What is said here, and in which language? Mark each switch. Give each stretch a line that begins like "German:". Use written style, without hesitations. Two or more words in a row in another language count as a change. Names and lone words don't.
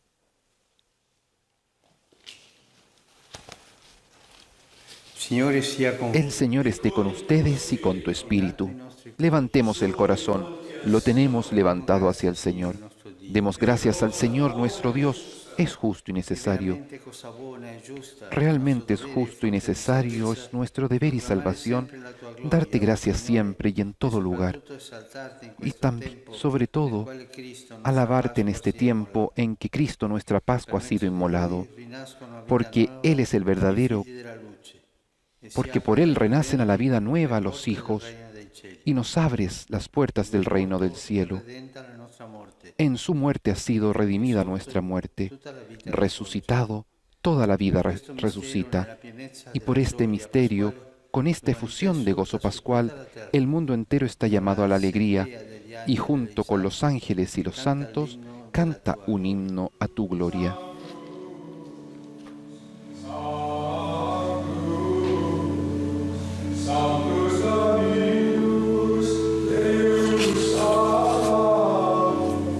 Spanish: El Señor esté con ustedes y con tu espíritu. Levantemos el corazón. Lo tenemos levantado hacia el Señor. Demos gracias al Señor nuestro Dios. Es justo y necesario.
Italian: Veramente cosa buona e giusta,
Spanish: Realmente es
Italian: nostro dovere e
Spanish: justo y
Italian: fonte di
Spanish: necesario,
Italian: salvezza,
Spanish: es nuestro deber y
Italian: proclamare
Spanish: salvación,
Italian: sempre la tua
Spanish: darte
Italian: gloria, oh
Spanish: gracias
Italian: Signore,
Spanish: siempre y en
Italian: e
Spanish: todo lugar,
Italian: soprattutto esaltarti in
Spanish: y
Italian: questo
Spanish: también,
Italian: tempo
Spanish: sobre
Italian: nel
Spanish: todo,
Italian: quale Cristo, nostra
Spanish: alabarte en
Italian: Pasqua,
Spanish: este
Italian: si è
Spanish: tiempo
Italian: immolato.
Spanish: en que Cristo, nuestra
Italian: Per
Spanish: Pascua, ha sido
Italian: mezzo di
Spanish: inmolado,
Italian: Lui rinascono a vita
Spanish: porque Él
Italian: nuova
Spanish: es el
Italian: i
Spanish: verdadero,
Italian: figli della luce e si
Spanish: porque por
Italian: aprono
Spanish: Él
Italian: ai
Spanish: renacen a la
Italian: credenti
Spanish: vida
Italian: le
Spanish: nueva los
Italian: porte del
Spanish: hijos,
Italian: regno dei cieli.
Spanish: y nos abres las puertas
Italian: In
Spanish: del
Italian: lui
Spanish: reino del
Italian: morto è
Spanish: cielo.
Italian: redenta la nostra morte,
Spanish: En su muerte ha sido redimida
Italian: risorto
Spanish: nuestra muerte,
Italian: tutta la vita risorge.
Spanish: resucitado, toda la vida
Italian: Per questo mistero,
Spanish: resucita,
Italian: nella pienezza
Spanish: y por
Italian: della
Spanish: este
Italian: gioia
Spanish: misterio,
Italian: pasquale,
Spanish: con esta
Italian: il
Spanish: efusión de
Italian: manifesto
Spanish: gozo
Italian: sta su tutta
Spanish: pascual,
Italian: la terra.
Spanish: el mundo entero está
Italian: Con
Spanish: llamado a la alegría,
Italian: assemblea degli
Spanish: y
Italian: angeli e dei
Spanish: junto con los
Italian: santi
Spanish: ángeles y los
Italian: canta
Spanish: santos,
Italian: l'inno della
Spanish: canta
Italian: tua
Spanish: un
Italian: gloria.
Spanish: himno a tu gloria.
Latin: Sanctus Dominus Deus Sabaoth,